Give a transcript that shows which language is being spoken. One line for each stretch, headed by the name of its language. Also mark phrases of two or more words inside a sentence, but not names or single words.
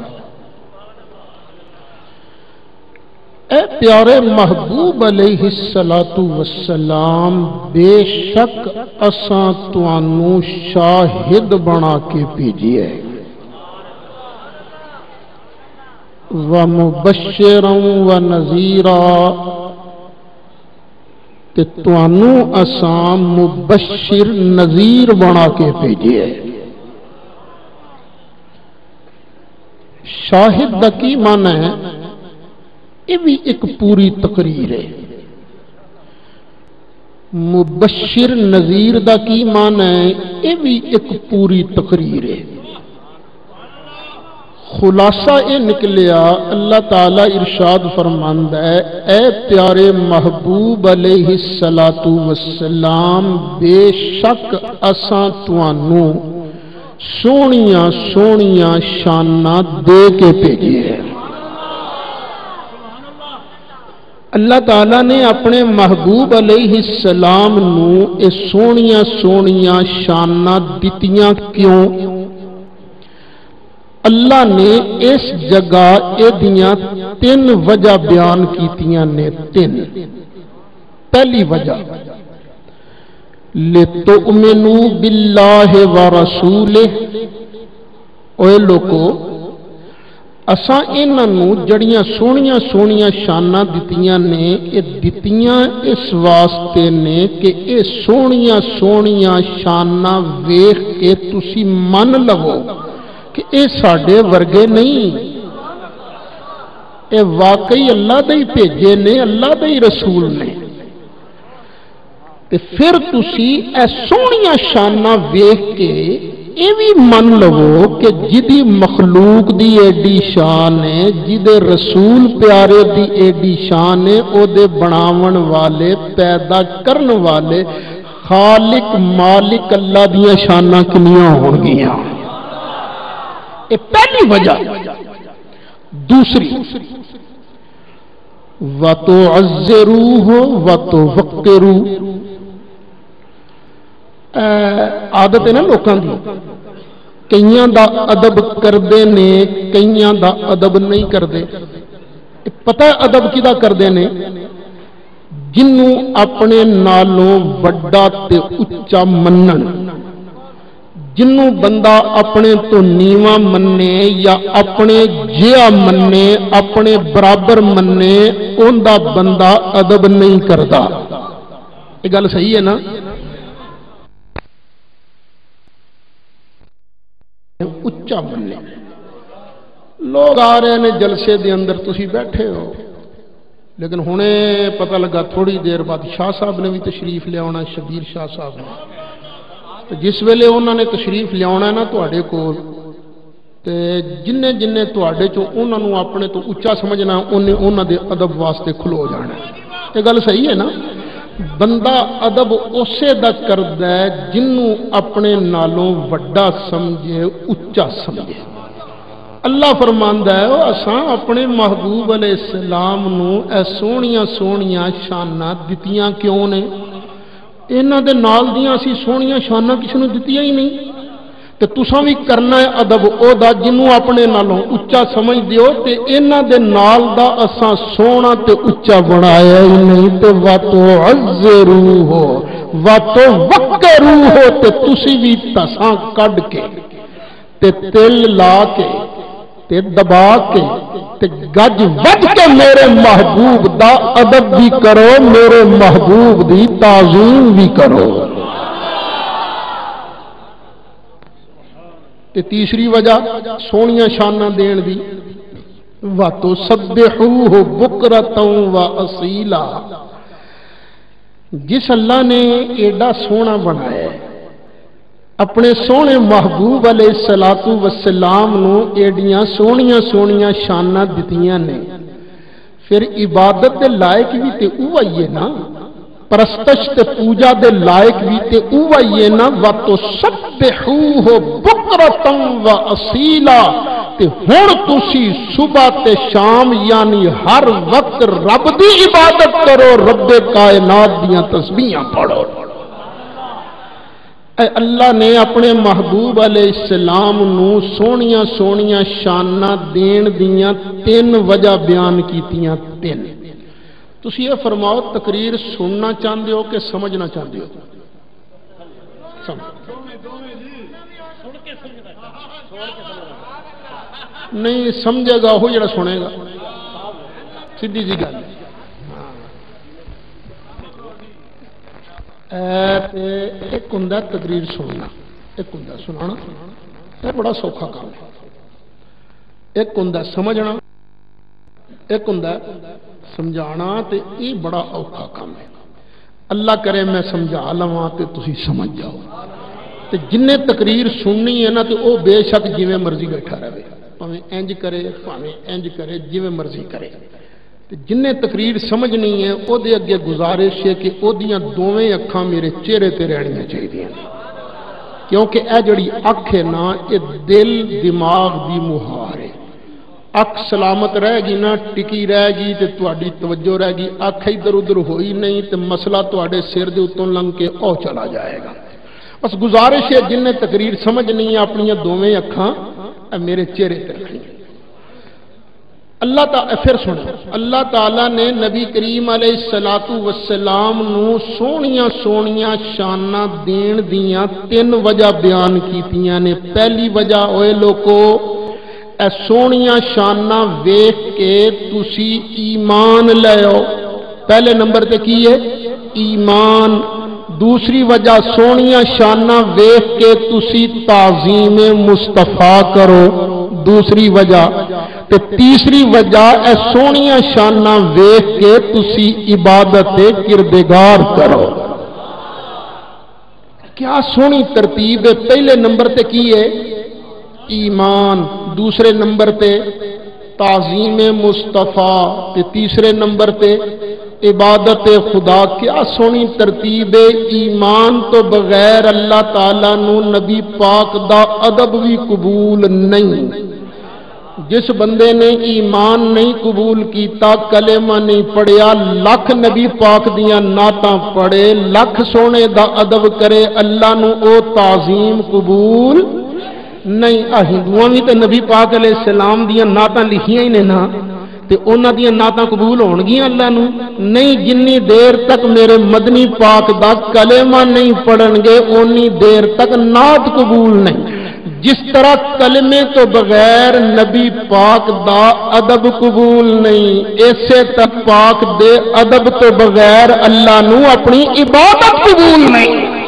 Punjabi: اے پیارے محبوب علیہ السلام، بے شک اساں تانوں شاہد بنا کے بھیجیا ہے،
Arabic: وَمُبَشِّرًا وَنَذِيرًا،
Punjabi: تے تانوں اساں مبشر نذیر بنا کے بھیجے ہے۔ شاہد دا کی معنی ہے؟
Urdu: یہ بھی ایک پوری تقریر ہے۔
Punjabi: مبشر نذیر دا کی معنی ہے؟
Urdu: یہ بھی ایک پوری تقریر ہے۔
Punjabi: خلاصہ یہ نکلیا، اللہ تعالیٰ ارشاد فرماندا ہے اے پیارے محبوب علیہ السلام، بے شک اساں تانوں سونیاں سونیاں شاناں دے کے بھیجے ہیں۔ اللہ تعالیٰ نے اپنے محبوب علیہ السلام نو اے سونیاں سونیاں شاناں دتیاں کیوں؟ اللہ نے اس جگہ ایدیاں تین وجہ بیان کیتیاں نے، تین۔ پہلی وجہ
Arabic: لِتُؤْمِنُوا بِاللَّهِ وَرَسُولِهِ،
Punjabi: اوے لوکو اساں انہاں نوں جڑیاں سونیاں سونیاں شاناں دتیاں نے، اے دتیاں اس واسطے نے کہ اے سونیاں سونیاں شاناں ویکھ کے تسی من لو کہ اے ساڈے ورگے نہیں، اے واقعی اللہ دے ہی بھیجے نے، اللہ دے ہی رسول نے۔ تے پھر تسی اے سونیاں شاناں ویکھ کے اے بھی من لو کہ جدی مخلوق دی ایڈی شان ہے، جدے رسول پیارے دی ایڈی شان ہے، او دے بناون والے پیدا کرن والے خالق مالک اللہ دیاں شاناں کنیاں ہون گیاں۔ یہ پہلی وجہ۔ دوسری
Arabic: وَتُعَزِّرُوهُ وَتُوَقِّرُوهُ،
Punjabi: عادت ہے نا لوکاں دی، کئیاں دا ادب کردے نے، کئیاں دا ادب نہیں کردے۔ پتہ ہے ادب کدا کردے نے؟ جنوں اپنے نالوں وڈا تے اچا منن، جنوں بندہ اپنے تو نیواں مننے یا اپنے جیا مننے، اپنے برابر مننے، ان دا بندہ ادب نہیں کردا۔ یہ گل صحیح ہے نا؟ اچا مننے۔
Urdu: لوگ آ رہے ہیں
Punjabi: جلسے دے اندر، تسی بیٹھے ہو، لیکن ہنے پتہ لگا تھوڑی دیر بعد شاہ صاحب نے بھی تشریف لے آنا، شبیر شاہ صاحب نے۔ جس ویلے انہوں نے تشریف لیا ہے نا تواڈے کول، تے جن تواڈے چوں انہاں نوں اپنے تو اچا سمجھنا، انہاں دے ادب واسطے کھلو جانا۔ یہ گل صحیح ہے نا؟ بندہ ادب اسے دا کردا ہے جنوں اپنے نالوں وڈا سمجھے، اچا سمجھے۔ اللہ فرماندا ہے اساں اپنے محبوب علیہ السلام نوں اے سونیاں سونیاں شاناں دتیاں کیوں نے؟ انہاں دے نال دیاں اسی سونیاں شاناں کسی نوں دتیاں ہی نہیں، تے تساں بھی کرنا ہے ادب او دا جنوں اپنے نالوں اچا سمجھ دیو تے انہاں دے نال دا اساں سونا تے اچا بنایا ہی نہیں تے
Arabic: واتو عزروہ واتو وکروہ
Punjabi: تے تسی بھی تساں کڈ کے تے تل لا کے تے دبا کے تے گج وج کے میرے محبوب دا ادب بھی کرو میرے محبوب دی تعظیم بھی کرو تے تیسری وجہ سونیاں شاناں دین دی
Arabic: واتو سبحوہ بکرتاں و اصیلا
Punjabi: جس اللہ نے ایڈا سونا بنایا ہے اپنے سونے محبوب علیہ الصلوۃ والسلام نو ایڈیاں سونیاں سونیاں شاناں دتیاں نے پھر عبادت دے لائق بھی تے اوہی ہے نا پرستش تے پوجا دے لائق بھی تے اوہی ہے نا
Arabic: واتو سبحوہ بکرتاں و اصیلا
Punjabi: تے ہن تسی صبح تے شام یعنی ہر وقت رب دی عبادت کرو رب کائنات دیاں تسبیحاں پڑھو اے اللہ نے اپنے محبوب علیہ السلام نو سونیاں سونیاں شاناں دین دیاں تین وجہ بیان کیتیاں تین تسی یہ فرماؤ
Urdu: تقریر سننا چاہتے ہو کہ سمجھنا چاہتے ہو نہیں سمجھے گا وہ
Punjabi: جڑا سنے گا سیدھی جی گل ایک ہوں تقریر سننا ایک ہوں سنانا یہ بڑا سوکھا کام ہے ایک ہوں سمجھنا ایک ہوں سمجھانا تے یہ بڑا اوکھا کام ہے اللہ کرے میں سمجھا لواں تے تسی سمجھ جاؤ تے جن تقریر سننی ہے نا تے او بے شک جویں مرضی بیٹھا رہے پاویں انج کرے پاویں انج کرے جویں مرضی کرے تے جن تقریر سمجھنی ہے او دے اگے گزارش ہے کہ او دیاں دوویں اکھاں میرے چہرے تے رہنیاں چاہیے کیونکہ اے جڑی اکھ ہے نا اے دل دماغ دی مہار ہے اکھ سلامت رہ گی نا ٹکی رہ گی تے تواڈی توجہ رہ گی اکھ ادھر ادھر ہوئی نہیں تے مسئلہ تواڈے سر دے اتوں لنگ کے او چلا جائے گا بس گزارش ہے جن نے تقریر سمجھنی ہے اپنی دوویں اکھاں میرے چہرے تے رکھنی اللہ تعالی پھر سنو اللہ تعالی نے نبی کریم علیہ الصلوۃ والسلام نو سونیاں سونیاں شاناں دین دیاں تین وجہ بیان کیتیاں نے پہلی وجہ ہوئے لوکو اے سونیاں شاناں ویکھ کے تسی ایمان لےو پہلے نمبر تے کی ہے ایمان دوسری وجہ سونیاں شاناں ویکھ کے تسی تعظیم مصطفیٰ کرو دوسری وجہ تے تیسری وجہ اے سونیاں شاناں ویکھ کے تسی عبادت کردگار کرو کیا سونی ترتیب ہے پہلے نمبر تے کی ہے ایمان دوسرے نمبر تے تعظیم مصطفیٰ تے تیسرے نمبر تے عبادت خدا کیا سونی ترتیب ایمان تو بغیر اللہ تعالیٰ نو نبی پاک دا ادب بھی قبول نہیں جس بندے نے ایمان نہیں قبول کیتا کلمہ نہیں پڑھیا لکھ نبی پاک دیاں نعتاں پڑھے لکھ سونے دا ادب کرے اللہ نو او تعظیم قبول نہیں ہندوؤں بھی تو نبی پاک علیہ السلام دیاں نعتاں لکھیاں ہی نے نا تے انہاں دیاں نعتاں قبول ہون گیاں اللہ نو نہیں جنی دیر تک میرے مدنی پاک دا کلمہ نہیں پڑھن گے اونی دیر تک نعت قبول نہیں جس طرح کلمے تو بغیر نبی پاک دا ادب قبول نہیں ایسے تک پاک دے ادب تو بغیر اللہ نو اپنی عبادت قبول نہیں